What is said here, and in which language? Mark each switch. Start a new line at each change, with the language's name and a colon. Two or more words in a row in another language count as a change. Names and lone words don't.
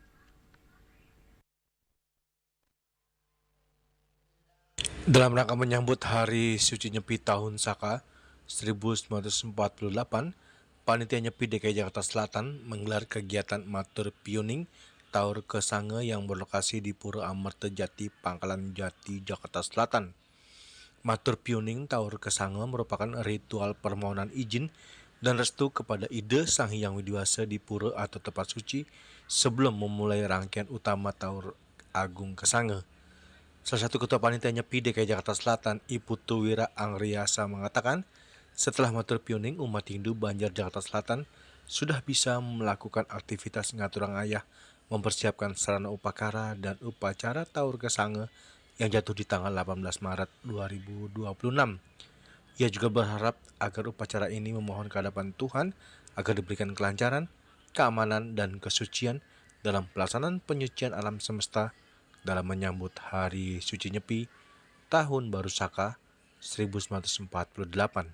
Indonesian: Dalam rangka menyambut Hari Suci Nyepi tahun Saka 1948, Panitia Nyepi DKI Jakarta Selatan menggelar kegiatan Matur Piuning Tawur Kesanga yang berlokasi di Pura Amertajati, Pangkalan Jati, Jakarta Selatan. Matur Piuning Tawur Kesanga merupakan ritual permohonan izin dan restu kepada Ide Sang Hyang Widiwasa di pura atau tempat suci sebelum memulai rangkaian utama Tawur Agung Kesanga. Salah satu Ketua Panitia Nyepi DKI Jakarta Selatan, Ibu Tuwira Anggriaise, mengatakan setelah Matur Piuning, umat Hindu Banjar Jakarta Selatan sudah bisa melakukan aktivitas
Balinese: ngaturang ayah,
Indonesian: mempersiapkan sarana upakara dan upacara Tawur Kesanga yang jatuh di tanggal 18 Maret 2026. Ia juga berharap agar upacara ini memohon kehadapan Tuhan agar diberikan kelancaran, keamanan, dan kesucian dalam pelaksanaan penyucian alam semesta dalam menyambut Hari Suci Nyepi Tahun Baru Saka 1948.